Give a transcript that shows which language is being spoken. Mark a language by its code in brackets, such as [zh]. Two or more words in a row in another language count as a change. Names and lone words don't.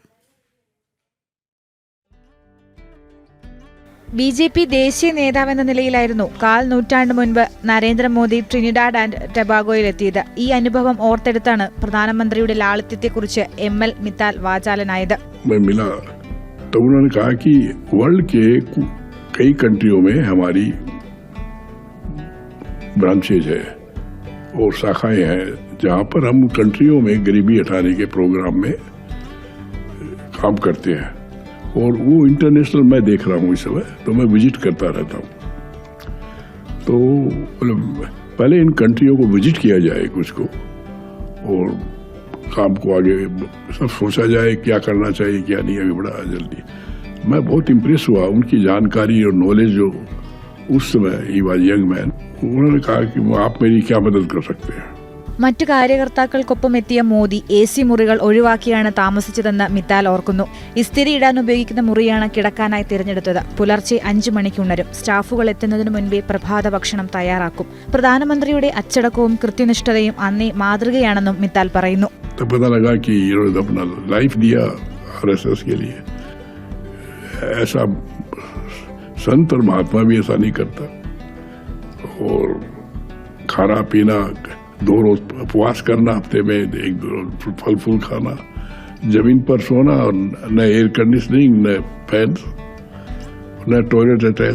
[ml] BJP ദേശീയ നേതാവെന്ന നിലയിലായിരുന്നു 1/4 നൂറ്റാണ്ട് മുൻപ് നരേന്ദ്രമോദി ട്രിനിഡാഡ് ആൻഡ് ടൊബാഗോയിലെത്തിയത്. ഈ അനുഭവം ഓർത്തെടുത്താണ് പ്രധാനമന്ത്രിയുടെ ലാളിത്യത്തെക്കുറിച്ച് ML മിത്താൽ വാചാലനായത്. [hi] तो उन्होंने कहा कि वर्ल्ड के कई कंट्रियों में हमारी ब्रांचेज है और शाखाएं हैं जहां पर हम कंट्रियों में गरीबी हटाने के प्रोग्राम में काम करते हैं और वो इंटरनेशनल मैं देख रहा हूँ इस समय, तो मैं विजिट करता रहता हूँ. तो पहले इन कंट्रियों को विजिट किया जाए कुछ को और काम को आगे सब सोचा जाए क्या करना चाहिए क्या नहीं. अभी बड़ा जल्दी मैं बहुत इम्प्रेस हुआ उनकी जानकारी और नॉलेज जो उस समय ही [en] was young man. [hi] उन्होंने कहा कि आप मेरी क्या मदद कर सकते हैं. [ml] മറ്റു കാര്യകർത്താക്കൾക്കൊപ്പം എത്തിയ മോദി AC മുറികൾ ഒഴിവാക്കിയാണ് താമസിച്ചതെന്ന് മിത്താൽ ഓർക്കുന്നു. ഇസ്തിരി ഇടാൻ ഉപയോഗിക്കുന്ന മുറിയാണ് കിടക്കാനായി തിരഞ്ഞെടുത്തത്. പുലർച്ചെ 5 മണിക്ക് ഉണരും. സ്റ്റാഫുകൾ എത്തുന്നതിനു മുൻപേ പ്രഭാത ഭക്ഷണം തയ്യാറാക്കും. പ്രധാനമന്ത്രിയുടെ അച്ചടക്കവും കൃത്യനിഷ്ഠതയും അന്നേ മാതൃകയാണെന്നും മിത്താൽ പറയുന്നു. [hi] तो पता लगा कि इन्होंने अपना लाइफ दिया RSS के लिए. ऐसा संत और महात्मा भी ऐसा नहीं करता. और खाना पीना 2 रोज उपवास करना, हफ्ते में 1-2 रोज फल फूल खाना, जमीन पर सोना और न [en] air conditioning [hi] न फैन न [en] toilet attach.